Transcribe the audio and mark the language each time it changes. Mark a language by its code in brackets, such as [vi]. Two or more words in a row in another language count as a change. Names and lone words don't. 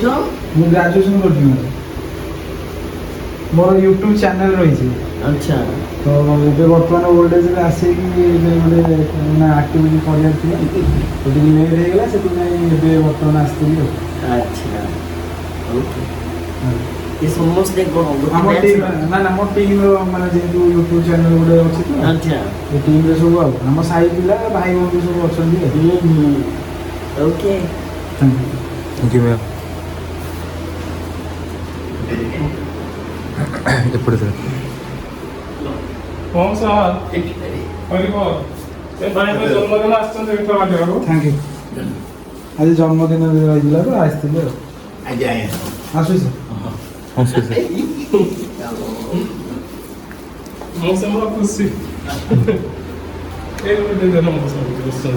[or] ମୁଁ ଗ୍ରାଜୁଏସନ୍ କରୁଛି ମ୍ୟାଡ଼ାମ୍ ମୋର [en] YouTube channel [or] ରହିଛି [hi] अच्छा [or] ତ ଏବେ ବର୍ତ୍ତମାନ ଓଲ୍ଡ ଏଜ୍ରେ ଆସିକି ଏବେ ଗୋଟେ ମାନେ ଆକ୍ଟିଭିଟି କରିବାର ଥିଲା ତ ଟିକେ ଲେଟ୍ ହେଇଗଲା ସେଥିପାଇଁ ଏବେ ବର୍ତ୍ତମାନ ଆସିଥିଲି ଆଉ [hi] अच्छा ओके ये समस्त कौन [or] ଆମ ଟିମ୍ ନା ନା ମୋ ଟିମ୍ର ମାନେ ଯେହେତୁ [en] YouTube channel [or] ଗୋଟେ ଅଛି ତ [hi] अच्छा [or] ଏ ଟିମ୍ରେ ସବୁ ଆଉ ଆମ ସାହି ପିଲା ଭାଇ ଭଉଣୀ ସବୁ ଅଛନ୍ତି ଆଉ [en] ओके thank you thank you ma'am एपड़े सर [or] ହଁ ସାର୍ କରିବ ଏ ଭାଇଙ୍କ ଜନ୍ମଦିନ ଆସିଛନ୍ତି ମିଠା ବାଣ୍ଟିବାକୁ। [en] thank you. [or] ଆଜି ଜନ୍ମଦିନ ରହିଥିଲା ତ ଆସିଥିଲି ଆଉ ଆଜ୍ଞା ଆଜ୍ଞା ଆସୁଛି ମୁଁ ସେମିତି ଖୁସି ଏ ଗୋଟେ ଦିନ ମୋ ସାର୍ ବସିଛନ୍ତି।